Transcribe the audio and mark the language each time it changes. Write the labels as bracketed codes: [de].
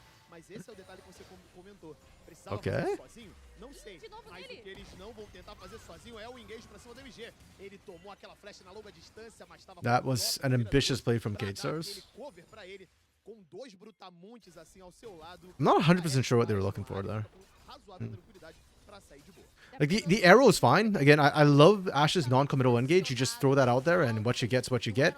[pt] Mas esse é o detalhe que você comentou. [en] Okay. [pt] Fazer sozinho? Não sei. Mas o que eles não vão tentar fazer sozinho é o engage pra cima do MG. Ele tomou aquela flash na longa distância, mas estava [en] That was an ambitious play from Kate Stars. [pt] Cover pra ele com dois brutamontes assim ao seu lado. [en] I'm not 100% sure what they were looking for there. [pt] Razoável tranquilidade pra sair de boa. [en] Like, the arrow is fine. Again, I love Ash's non-committal engage. You just throw that out there, and what you get's what you get.